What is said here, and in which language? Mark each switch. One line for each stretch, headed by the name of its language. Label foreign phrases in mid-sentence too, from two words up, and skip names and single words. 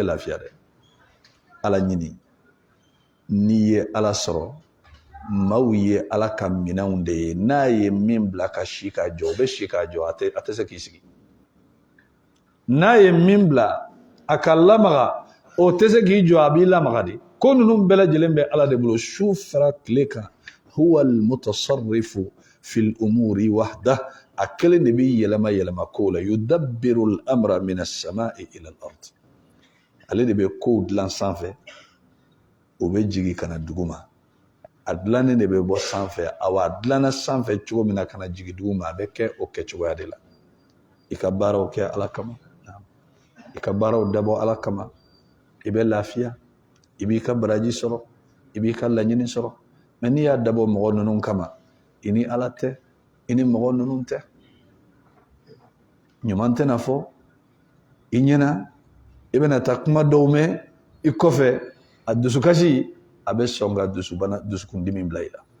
Bambara: lafiya dɛ ala ɲini n'i ye ala sɔrɔ maaw ye ala ka minɛnw de ye n'a ye min bila ka si k'a jɔ o bɛ si k'a jɔ a tɛ se k'i sigi n'a ye min bila a ka lamaga o tɛ se k'i jɔ a b'i lamaga de ko ninnu bɛɛ lajɛlen bɛ ala de bolo su fara tile kan
Arabic: هو المتصرف في الأمور وحده
Bambara: a kelen de bɛ yɛlɛma yɛlɛma kow la
Arabic: يدبر الأمر من السماء إلى
Bambara: al-ard ale de bɛ kow dilan sanfɛ o bɛ jigin ka na dugu ma a dilannen de bɛ bɔ sanfɛ awa a dilanna sanfɛ cogo min na ka na jigin dugu ma a bɛ kɛ o kɛcogoya de la i ka baaraw kɛ ala kama i ka baaraw dabɔ ala kama i bɛ lafiya i b'i ka baraji sɔrɔ i b'i ka laɲini sɔrɔ mɛ n'i y'a dabɔ mɔgɔ ninnu kama i ni ala tɛ i ni mɔgɔ ninnu tɛ ɲuman tɛna fɔ i ɲɛna i bɛna taa kuma dɔw mɛn i kɔfɛ a dusukasi a bɛ sɔn ka dusukundimi bila i la